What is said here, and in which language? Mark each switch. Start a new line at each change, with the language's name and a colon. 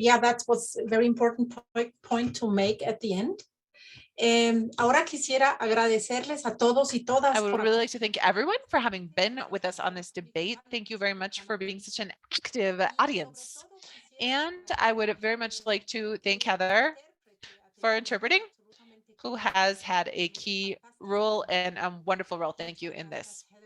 English: Yeah, that was a very important point to make at the end.
Spanish: Ahora quisiera agradecerles a todos y todas.
English: I would really like to thank everyone for having been with us on this debate. Thank you very much for being such an active audience. And I would very much like to thank Heather for interpreting, who has had a key role and a wonderful role. Thank you in this.